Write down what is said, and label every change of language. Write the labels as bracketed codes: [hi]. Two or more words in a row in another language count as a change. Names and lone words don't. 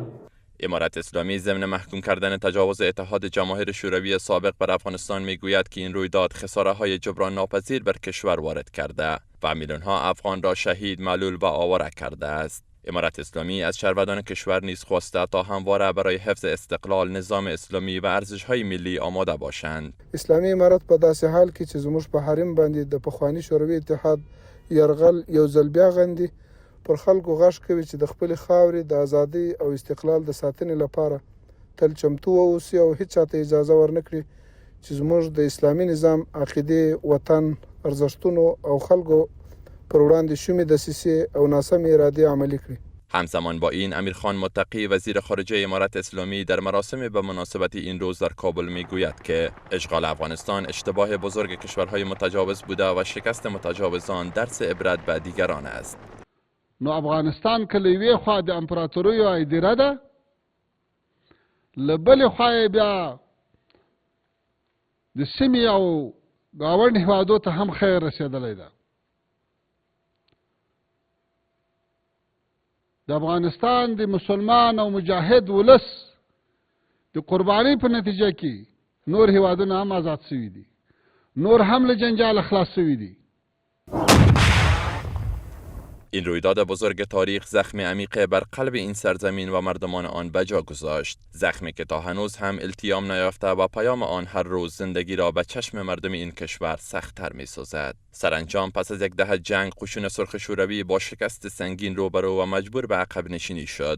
[fa] امارت اسلامی ضمن محکوم کردن تجاوز اتحاد جماهیر شوروی سابق بر افغانستان میگوید که این رویداد خساره‌های جبران ناپذیر بر کشور وارد کرده و میلیون‌ها افغان را شهید، معلول و آواره کرده است. امارت اسلامی از شهروندان کشور نیز خواسته تا همواره برای حفظ استقلال، نظام اسلامی و ارزش‌های ملی آماده باشند. [ps] اسلامی امارت په داسې حال کې چې زموږ په حریم باندې د پخوانی شوروي اتحاد یرغل یو ځل بیا غندي پر خلکو غږ کوي چې د خپل خاورې د ازادۍ او استقلال د ساتنې لپاره تل چمتو واوسي او هیڅ چاته اجازه ورنکړي چې زموږ د اسلامي نظام عقیده، وطن، ارزښتونو او خلکو پر وړاندې شومې دسیسې او ناسمې ارادې عملي کړي. [fa] همزمان با این امیرخان متقی وزیر خارجه امارت اسلامی در مراسم به مناسبت این روز در کابل میگوید که اشغال افغانستان اشتباه بزرگ کشورهای متجاوز بوده و شکست متجاوزان درس عبرت به دیگران است. [ps] نو افغانستان که له یوې خوا د امپراتوریو ایدره ده، له بلې خوا یې بیا د سیمې او ګاونډ هېوادو ته هم خیر رسېدلی ده. د افغانستان د مسلمان او مجاهد ولس د قربانۍ په نتیجه کې نور هېوادونه هم آزاد شوي دي، نور هم له جنجال خلاص شوي دي. [fa] این رویداد بزرگ تاریخ زخم عمیق بر قلب این سرزمین و مردمان آن بجا گذاشت، زخمی که تا هنوز هم التیام نیافته و پیام آن هر روز زندگی را به چشم مردم این کشور سخت‌تر می‌سازد. سرانجام پس از 1 دهه جنگ قشون سرخ شوروی با شکست سنگین روبرو و مجبور به عقب نشینی شد.